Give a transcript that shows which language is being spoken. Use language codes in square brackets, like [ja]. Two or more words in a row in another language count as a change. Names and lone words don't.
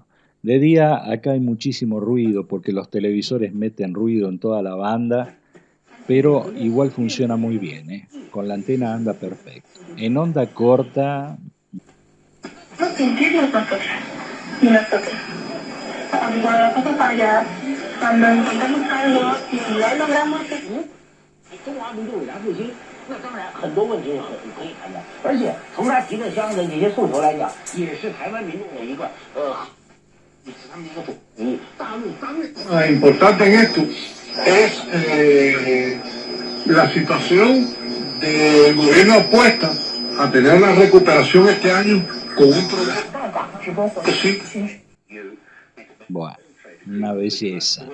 [es] De día acá hay muchísimo ruido porque los televisores meten ruido en toda la banda, pero igual funciona muy bien, ¿eh? Con la antena anda perfecto. En onda corta... Cuando encontramos algo y lo logramos, [zh] 中华民族伟大复兴，那当然很多问题是可以谈的，而且从他提的相应的这些诉求来讲，也是台湾民众的一个他们的一个主义。大陆当然。 [es] importante en esto es la situación del gobierno apuesta a tener la recuperación este año con un proyecto que sí. Bueno, una belleza.